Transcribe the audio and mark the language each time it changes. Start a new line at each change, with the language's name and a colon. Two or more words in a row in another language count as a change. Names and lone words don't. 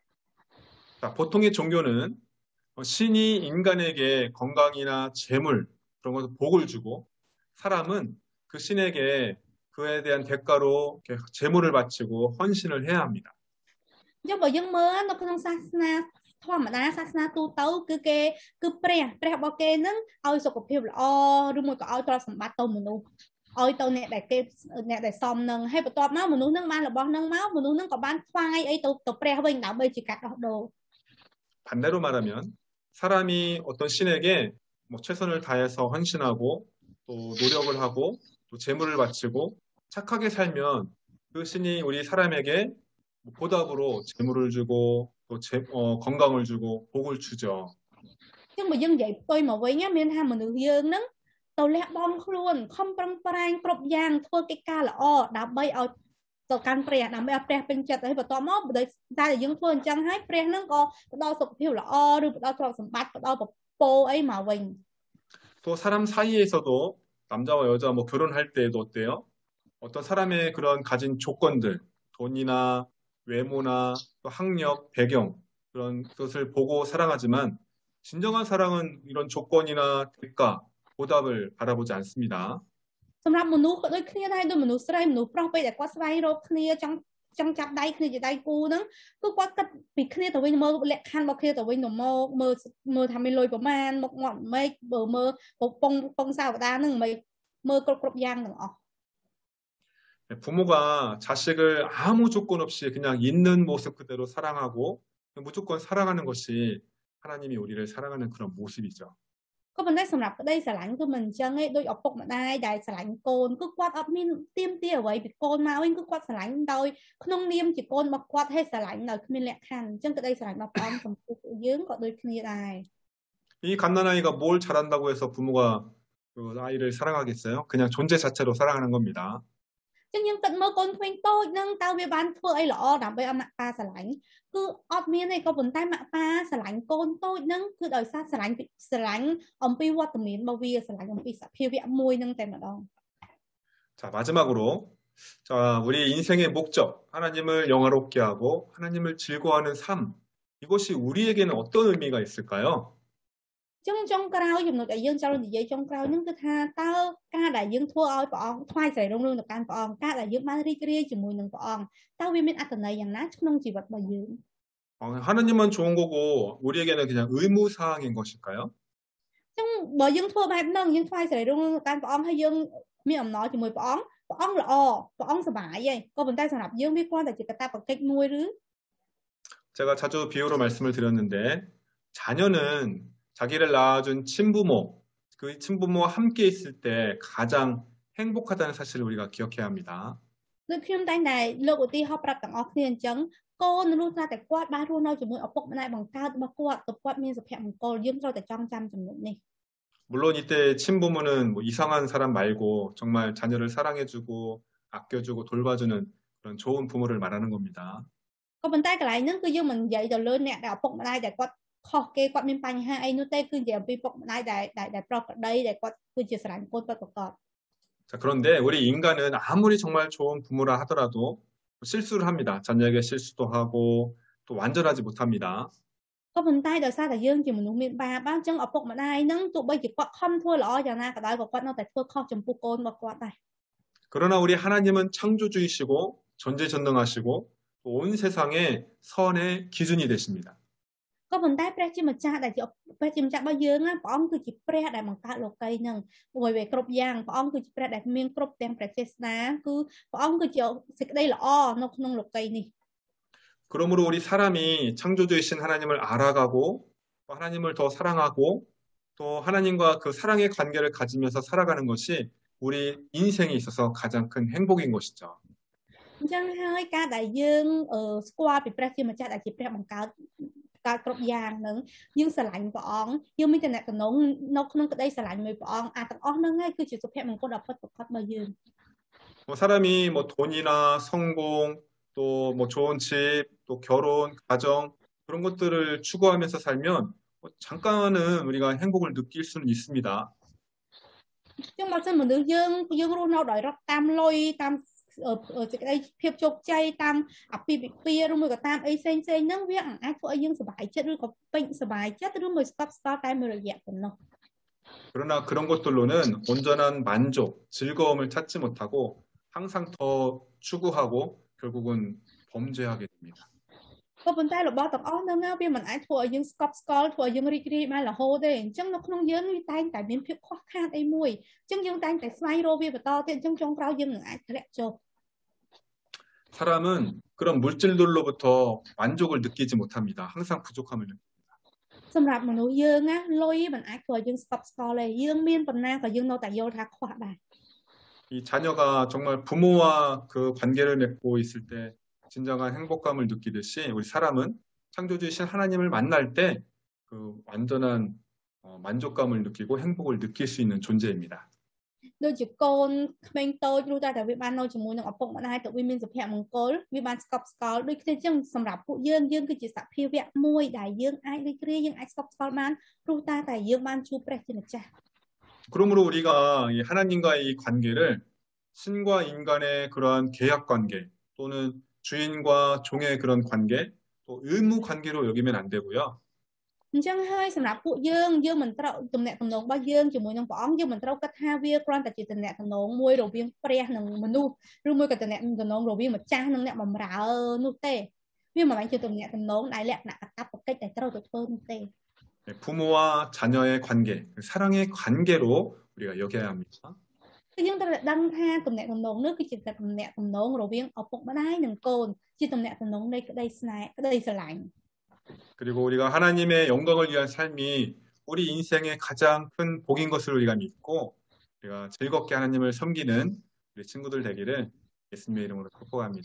Korean: 자, 보통의 종교는 신이 인간에게 건강이나 재물 그런 것을 복을 주고 사람은 그 신에게 그에 대한 대가로 재물을 바치고 헌신을 해야 합니다.
Khmer: អញ្ចឹងបើយើងមើលនៅក្នុងសាសនាធម្មតាសាសនាទូទៅគឺព្រះរបស់គេនឹងឲ្យសុខភាពល្អឬមួយក៏ឲ្យទ្រព្យសម្បត្តិទៅមនុស្សឲ្យទៅអ្នកដែលសមនឹងហើយបន្ទាប់មកមនុស្សនឹងបានរបស់នឹងមកមនុស្សនឹងក៏បានថ្វាយអីទៅព្រះវិញដើម្បីជាកាត់ដោះដូរ
Korean: 반대로 말하면 사람이 어떤 신에게 뭐 최선을 다해서 헌신하고 또 노력을 하고 또 재물을 바치고 착하게 살면 그 신이 우리 사람에게 보답으로 재물을 주고 또 건강을 주고 복을 주죠.
Khmer: ចឹងបើយើងនិយាយផ្ទុយមកវិញមានថាមនុស្សយើងនឹងទៅលះបង់ខ្លួនខំប្រឹងប្រែងគ្រប់យ៉ាងធ្វើកិច្ចការល្អដើម្បីឲ្យទៅកាន់ព្រះដើម្បីឲ្យព្រះពេញចិត្តហើយបន្ទាប់មកតែយើងធ្វើអញ្ចឹងហើយព្រះនឹងក៏ផ្ដល់សុខភាពល្អឬផ្ដល់ទ្រព្យសម្បត្តិផ្ដល់ពរអីមកវិញ
Korean: 또 사람 사이에서도 남자와 여자 뭐 결혼할 때도 어때요? 어떤 사람의 그런 가진 조건들, 돈이나 외모나 또 학력, 배경 그런 것을 보고 사랑하지만 진정한 사랑은 이런 조건이나 대가, 보답을 바라보지 않습니다.
Khmer: សម្រាប់មនុស្សក៏ដូចគ្នាដែរដូចមនុស្សស្រីមនុស្សប្រុសពេលដែលគាត់ស្វែងរកគ្នាចង់ចាប់ដៃគ្នាជាដៃគូហ្នឹងគឺគាត់គិតពីគ្នាទៅវិញមើលលក្ខខណ្ឌរបស់គ្នាទៅវិញទៅមកមើលថាមានលុយប្រមាណមកមាត់ម៉េចបើមើលពងសាវតាហ្នឹងមិនមើលគ្រប់យ៉ាងទាំងអស់
Korean: 부모가 자식을 아무 조건 없이 그냥 있는 모습 그대로 사랑하고 무조건 사랑하는 것이 하나님이 우리를 사랑하는 그런 모습이죠.
Khmer: ក៏ប៉ុន្តែសម្រាប់ប្តីស្រឡាញ់គឺមិនអញ្ចឹងទេដូចឪពុកម្ដាយដែលស្រឡាញ់កូនគឺគាត់អត់មានទៀមទាអ្វីពីកូនមកវិញគឺគាត់ស្រឡាញ់ដោយក្នុងនាមជាកូនរបស់គាត់ហើយស្រឡាញ់ដោយគ្មានលក្ខខណ្ឌអញ្ចឹងក្តីស្រឡាញ់របស់ព្រះអង្គចំពោះយើងក៏ដូចគ្នាដែរ
Korean: 이 갓난아이가 뭘 잘한다고 해서 부모가 그 아이를 사랑하겠어요? 그냥 존재 자체로 사랑하는 겁니다.
Khmer: ចឹងយើងគិតមើលកូនក្មេងតូចហ្នឹងតើវាបានធ្វើអីល្អដើម្បីឲ្យម៉ាក់ប៉ាស្រឡាញ់គឺអត់មានទេក៏ប៉ុន្តែម៉ាក់ប៉ាស្រឡាញ់កូនតូចហ្នឹងគឺដោយសារស្រឡាញ់អំពីវត្តមានរបស់វាស្រឡាញ់អំពីសភាវៈមួយហ្នឹងតែម្ដង
Korean: 자, 마지막으로 자, 우리 인생의 목적, 하나님을 영화롭게 하고 하나님을 즐거워하는 삶, 이것이 우리에게는 어떤 의미가 있을까요?
Khmer: ចឹងចុងក្រោយចំណុចដែលយើងចូលនិយាយចុងក្រោយហ្នឹងគឺថាតើការដែលយើងធ្វើឲ្យព្រះអង្គថ្វាយសេរីរុងរឿងទៅកាន់ព្រះអង្គការដែលយើងបានរីករាយជាមួយនឹងព្រះអង្គតើវាមានអត្ថន័យយ៉ាងណាក្នុងជីវិតរបស់យើង
Korean: 하나님만 좋은 거고 우리에게는 그냥 의무 사항인 것일까요?
Khmer: ចឹងបើយើងធ្វើបែបហ្នឹងយើងថ្វាយសេរីរុងរឿងទៅកាន់ព្រះអង្គហើយយើងមានអំណរជាមួយព្រះអង្គល្អព្រះអង្គសប្បាយហើយក៏ប៉ុន្តែសម្រាប់យើងវាគ្រាន់តែជាកាតព្វកិច្ចមួយឬ
Korean: 제가 자주 비유로 말씀을 드렸는데 자녀는 자기를 낳아준 친부모, 그 친부모와 함께 있을 때 가장 행복하다는 사실을 우리가 기억해야 합니다.
Khmer: ដូចខ្ញុំតែងតែលើកឧទាហរណ៍ប្រាប់ទាំងអស់គ្នាអញ្ចឹងកូននៅនោះតែគាត់បានរស់នៅជាមួយឪពុកម្ដាយបង្កើតរបស់គាត់មានសុភមង្គលយើងត្រូវតែចងចាំចំណុចនេះ
Korean: 물론 이때 친부모는 뭐 이상한 사람 말고 정말 자녀를 사랑해주고 아껴주고 돌봐주는 그런 좋은 부모를 말하는 겁니다.
Khmer: ក៏ប៉ុន្តែកន្លែងហ្នឹងគឺយើងមិននិយាយទៅលើអ្នកដែលឪពុកម្ដាយដែលគាត់ខុសគេគាត់មានបញ្ហាអីនោះទេគឺនិយាយអំពីឪពុកម្ដាយដែលប្រកបដីដែលគាត់គឺជាស្រឡាញ់កូនពិតប្រាកដ
Korean: 자, 그런데 우리 인간은 아무리 정말 좋은 부모라 하더라도 실수를 합니다. 자녀에게 실수도 하고 또 완전하지 못합니다.
Khmer: ក៏ប៉ុន្តែដោយសារតែយើងជាមនុស្សមានបាបអញ្ចឹងឪពុកម្ដាយហ្នឹងទោះបីជាគាត់ខំធ្វើល្អយ៉ាងណាក៏ដោយក៏គាត់នៅតែធ្វើខុសចំពោះកូនរបស់គាត់ដែរ
Korean: 그러나 우리 하나님은 창조주이시고 전지전능하시고 또 온 세상의 선의 기준이 되십니다.
Khmer: ក៏ប៉ុន្តែព្រះជាម្ចាស់ដែលជាព្រះជាម្ចាស់របស់យើងណាព្រះអង្គគឺជាព្រះដែលបង្កើតលោកីហ្នឹងអ្វីៗគ្រប់យ៉ាងព្រះអង្គគឺជាព្រះដែលមានគ្រប់ទាំងព្រះចេស្តាគឺព្រះអង្គគឺជាសេចក្តីល្អនៅក្នុងលោកីនេះ
Korean: 그러므로 우리 사람이 창조주이신 하나님을 알아가고 또 하나님을 더 사랑하고 또 하나님과 그 사랑의 관계를 가지면서 살아가는 것이 우리 인생에 있어서 가장 큰 행복인 것이죠.
Khmer: អញ្ចឹងហើយការដែលយើងស្គាល់ពីព្រះជាម្ចាស់ដែលជាព្រះបង្កើតគ្រប់យ៉ាងហ្នឹងយើងស្រឡាញ់ព្រះអង្គយើងមានតំណែងនៅក្នុងក្តីស្រឡាញ់មួយព្រះអង្គអាទាំងអស់ហ្នឹងហើយគឺជាសុភមង្គលដ៏ពិតប្រាកដរបស់យើង
Korean: 사람이 뭐 돈이나 성공 또 뭐 좋은 집 또 결혼 가정 그런 것들을 추구하면서 살면 잠깐은 우리가 행복을 느낄 수는 있습니다.
Khmer: ចឹងបើសិនមនុស្សយើងរស់នៅដោយរត់តាមលុយតាមសេចក្តីភាពជោគជ័យតាមអាពាហ៍ពិពាហ៍ឬមួយក៏តាមអីផ្សេងៗហ្នឹងវាអាចធ្វើឲ្យយើងសុបាយចិត្តឬក៏ពេញសុបាយចិត្តឬមួយស្កប់ស្កល់តែមួយរយៈប៉ុណ្ណោះ
Korean: 그러나 그런 것들로는 온전한 만족, 즐거움을 찾지 못하고 항상 더 추구하고 결국은 범죄하게 됩니다.
Khmer: ក៏ប៉ុន្តែរបស់ទាំងអស់ហ្នឹងវាមិនអាចធ្វើឲ្យយើងស្កប់ស្កល់ធ្វើឲ្យយើងរីករាយបានរហូតទេអញ្ចឹងនៅក្នុងយើងវាតែងតែមានភាពខ្វះខាតអីមួយអញ្ចឹងយើងតែងតែស្វែងរកវាបន្តទៀតអញ្ចឹងចុងក្រោយយើងនឹងអាចធ្លាក់ចុះ
Korean: 사람은 그런 물질들로부터 만족을 느끼지 못합니다. 항상 부족함을 느낍니다.
Khmer: សម្រាប់មនុស្សយើងណាលុយមិនអាចធ្វើឲ្យយើងស្កប់ស្កល់ទេយើងមានប៉ុណ្ណាក៏យើងនៅតែយល់ថាខ្វះដែរ
Korean: 이 자녀가 정말 부모와 그 관계를 맺고 있을 때 진정한 행복감을 느끼듯이 우리 사람은 창조주이신 하나님을 만날 때 그 완전한 만족감을 느끼고 행복을 느낄 수 있는 존재입니다.
Khmer: ដូចជាកូនក្មេងតូចព្រោះតែវាបាននៅជាមួយនឹងឪពុកម្ដាយទៅវាមានសុភមង្គលវាបានស្កប់ស្កល់ដូចគ្នាអញ្ចឹងសម្រាប់ពួកយើងគឺជាសភាវៈមួយដែលយើងអាចរីករាយយើងអាចស្កប់ស្កល់បានព្រោះតែយើងបានជួបព្រះជាម្ចាស់
Korean: 그러므로 우리가 이 하나님과의 이 관계를 신과 인간의 그런 계약 관계 또는 주인과 종의 그런 관계 또 의무 관계로 여기면 안 되고요.
Khmer: អញ្ចឹងហើយសម្រាប់ពួកយើងមិនត្រូវទំនាក់ទំនងរបស់យើងជាមួយនឹងព្រះអង្គយើងមិនត្រូវគិតថាវាគ្រាន់តែជាទំនាក់ទំនងមួយរវាងព្រះនិងមនុស្សឬមួយក៏ទំនាក់ទំនងរវាងម្ចាស់និងអ្នកបម្រើនោះទេវាមិនមែនជាទំនាក់ទំនងដែលលក្ខណៈកាតព្វកិច្ចដែលត្រូវទៅធ្វើនោះទេ
Korean: 부모와 자녀의 관계, 사랑의 관계로 우리가 여겨야 합니다.
Khmer: យើងត្រូវដឹងថាទំនាក់ទំនងនោះគឺជាទំនាក់ទំនងរវាងឪពុកម្ដាយនិងកូនជាទំនាក់ទំនងនៃក្តីស្នេហ៍ក្តីស្រឡាញ់
Korean: 그리고 우리가 하나님의 영광을 위한 삶이 우리 인생의 가장 큰 복인 것을 우리가 믿고 우리가 즐겁게 하나님을 섬기는 우리 친구들 되기를 예수님의 이름으로 축복합니다.